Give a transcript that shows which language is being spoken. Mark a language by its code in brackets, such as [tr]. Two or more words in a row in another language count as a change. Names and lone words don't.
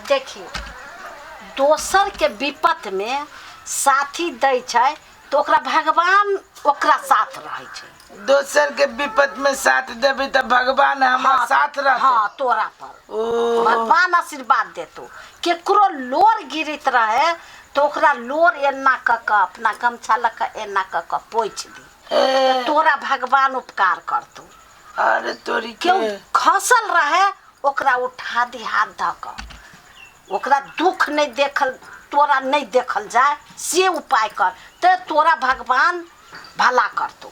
[mai] देखियो दोसर के विपत में साथी दै छै तो ओकरा भगवान ओकरा साथ रहै छै। दोसर के विपत में साथ देबे त भगवान हमरा साथ रह। हां तोरा पर ओ भगवान आशीर्वाद देतो। केकरो लोर गिरित रहे तो ओकरा लोर एना क अपना गमछा लक एना क पोछ दी तोरा भगवान उपकार करतो। अरे तोरी क्यों खसल रहे ओकरा उठा दी हाथ धक ओकरा दुख नहीं देखल तोरा नहीं देखल जाए से उपाय कर ते तोरा भगवान भला करतो।